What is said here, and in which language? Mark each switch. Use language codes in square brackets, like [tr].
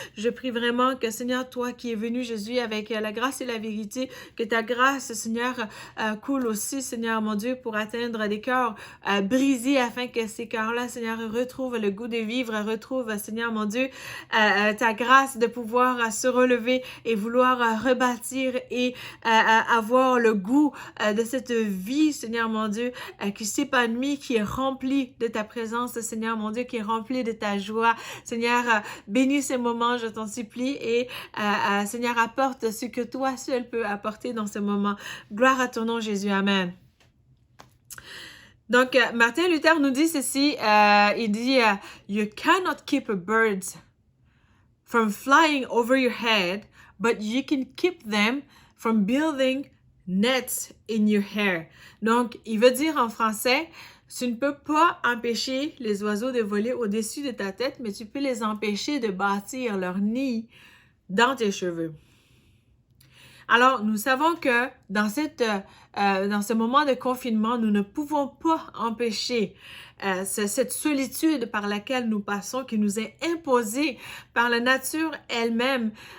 [fr] Je prie vraiment que, Seigneur, toi qui es venu, Jésus, avec la grâce et la vérité, que ta grâce, Seigneur, coule aussi, Seigneur, mon Dieu, pour atteindre des cœurs brisés, afin que ces cœurs-là, Seigneur, retrouvent le goût de vivre, retrouvent, Seigneur, mon Dieu, ta grâce de pouvoir se relever et vouloir rebâtir et avoir le goût de cette vie, Seigneur mon Dieu, qui s'épanouit, qui est remplie de ta présence, Seigneur mon Dieu, qui est remplie de ta joie. Seigneur, bénis ces moments, je t'en supplie, et Seigneur, apporte ce que toi seul peux apporter dans ce moment. Gloire à ton nom, Jésus. Amen. Donc, Martin Luther nous dit ceci, il dit, [en] You cannot keep a bird from flying over your head, but you can keep them from building nets in your hair. [fr] Donc, il veut dire en français, tu ne peux pas empêcher les oiseaux de voler au-dessus de ta tête, mais tu peux les empêcher de bâtir leur nid dans tes cheveux. Alors, nous savons que dans ce moment de confinement, nous ne pouvons pas empêcher cette solitude par laquelle nous passons, qui nous est imposée par la nature elle-même.